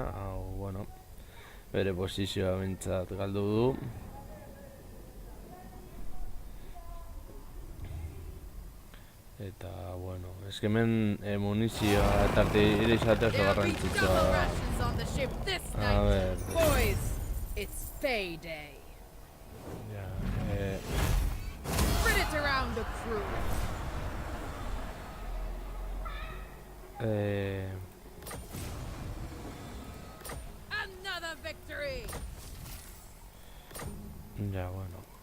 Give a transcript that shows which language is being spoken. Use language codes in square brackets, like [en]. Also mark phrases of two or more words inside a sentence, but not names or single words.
[eu] Hau, bueno, bere posizioa behintzat galdu du. Eta, bueno, eskemen munizioa eta artilleria izatea oso garrantzitsua da. [es] A ver... [en] Boys, it's payday. Ja, Spread it around the crew. Another victory. [eu] Ja, bueno.